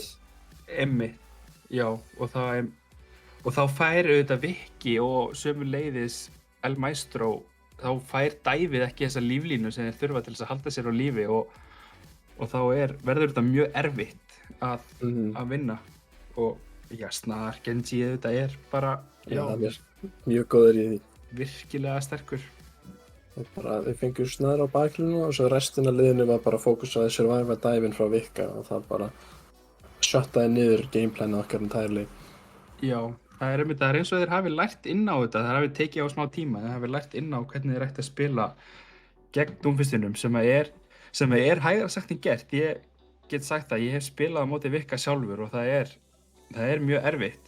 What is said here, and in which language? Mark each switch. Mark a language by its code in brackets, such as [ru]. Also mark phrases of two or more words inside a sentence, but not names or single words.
[is] Einmitt, já, og þá fær auðvitað Viki og sömuleiðis El Maestro, þá fær dæfið ekki þessa líflínu sem þeir þurfa til þess að halda sér á lífi og þá verður þetta mjög erfitt að vinna. Og já, Snar Genji auðvitað bara Hann er mjög góður í því. virkilega sterkur. Við fengum Snar á baklinu og svo restin af liðinu var bara fókusaði [en] survive dive-in [is] frá Vika og það bara shuttaði niður gameplanið okkar entirely. Já, það er eins og þeir hafi lært inn á þetta, þeir hafi tekið á smá tíma, þeir hafi lært inn á hvernig þeir ætti að spila gegn Doomfistinum sem er hægara sagt en gert. Ég get sagt að ég hef spilað á móti Vika sjálfur og það er það er mjög erfitt